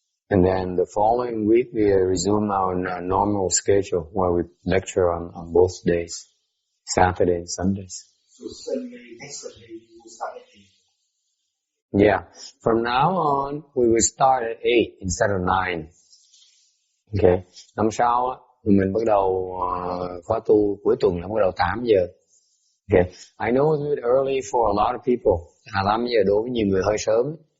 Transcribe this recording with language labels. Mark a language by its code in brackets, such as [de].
[en] And then the following week we resume our normal schedule where we lecture on both days, Saturday and Sundays. So next Sunday you will start at 8. Yeah. From now on we will start at 8 instead of 9. Okay. [vi] Năm sau á mình bắt đầu khóa tu cuối tuần là bắt đầu 8 giờ. [en] Okay. I know it's a bit early for a lot of people. [vi] 8 giờ đối với nhiều người hơi sớm.